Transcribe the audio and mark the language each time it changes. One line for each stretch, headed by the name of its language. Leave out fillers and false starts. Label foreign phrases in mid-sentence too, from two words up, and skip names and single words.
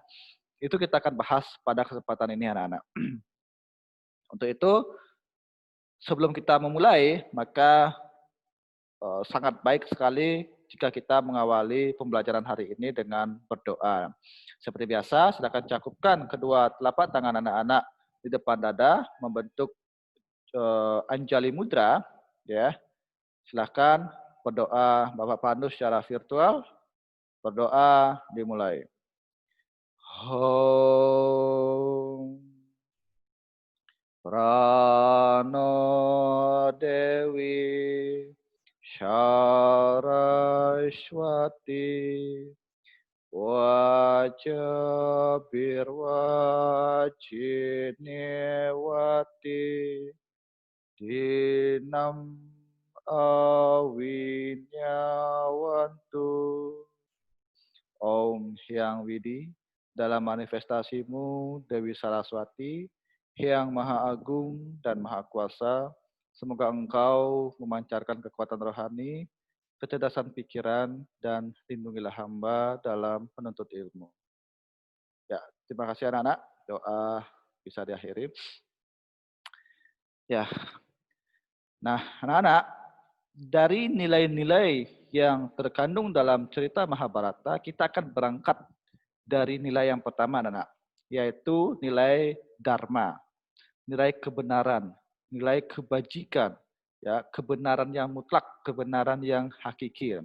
Indonesian: Itu kita akan bahas pada kesempatan ini anak-anak. Untuk itu, sebelum kita memulai, maka sangat baik sekali jika kita mengawali pembelajaran hari ini dengan berdoa. Seperti biasa, silakan cakupkan kedua telapak tangan anak-anak di depan dada membentuk Anjali Mudra, ya. Silakan berdoa Bapak Pandu secara virtual. Berdoa dimulai.
Sanskrit: Om Prano Dewi Saraswati Wajabirwajinewati Dinam Awinyawantu.
Indonesian: Om Hyang Widi, dalam manifestasimu Dewi Saraswati, Hyang Maha Agung dan Maha Kuasa, semoga engkau memancarkan kekuatan rohani, kecerdasan pikiran, dan lindungilah hamba dalam menuntut ilmu. Ya, terima kasih anak-anak. Doa bisa diakhiri. Ya, nah anak-anak, dari nilai-nilai yang terkandung dalam cerita Mahabharata, kita akan berangkat dari nilai yang pertama, anak-anak, yaitu nilai dharma, nilai kebenaran, nilai kebajikan, ya, kebenaran yang mutlak, kebenaran yang hakiki.